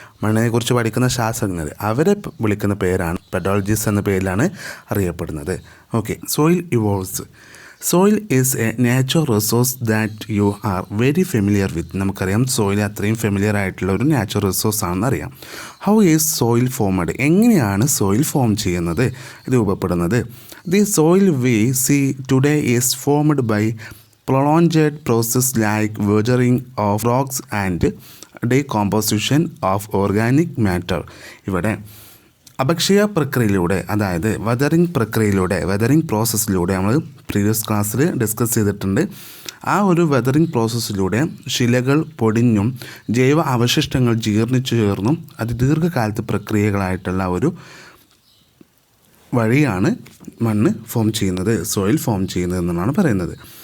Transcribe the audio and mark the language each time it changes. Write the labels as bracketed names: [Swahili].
[Malayalam] മണ്ണിനെക്കുറിച്ച് പഠിക്കുന്ന ശാസ്ത്രജ്ഞർ, അവരെ വിളിക്കുന്ന പേരാണ് പെഡോളജിസ്റ്റ് എന്ന പേരിലാണ് അറിയപ്പെടുന്നത്. Okay. [English] Soil evolves. Soil is a natural resource that you are very familiar with. [Malayalam] നമുക്കറിയാം സോയിൽ അത്രയും ഫെമിലിയർ ആയിട്ടുള്ള ഒരു നാച്ചുറൽ റിസോഴ്സ് ആണെന്ന് അറിയാം. [English] How is soil formed? [Malayalam] എങ്ങനെയാണ് സോയിൽ ഫോം ചെയ്യുന്നത്, രൂപപ്പെടുന്നത്? [English] The soil we see today is formed by prolonged process like weathering of rocks and decomposition of organic matter. [Malayalam] ഇവിടെ അപക്ഷയ പ്രക്രിയയിലൂടെ, അതായത് വെതറിംഗ് പ്രോസസ്സിലൂടെ നമ്മൾ പ്രീവിയസ് ക്ലാസ്സിൽ ഡിസ്കസ് ചെയ്തിട്ടുണ്ട്. ആ ഒരു വെതറിംഗ് പ്രോസസ്സിലൂടെ ശിലകൾ പൊടിഞ്ഞും ജൈവ അവശിഷ്ടങ്ങൾ ജീർണിച്ചു ചേർന്നും ദീർഘകാലത്തെ പ്രക്രിയകളായിട്ടുള്ള ഒരു വഴിയാണ് മണ്ണ് ഫോം ചെയ്യുന്നത്, സോയിൽ ഫോം ചെയ്യുന്നത് എന്നാണ് പറയുന്നത്.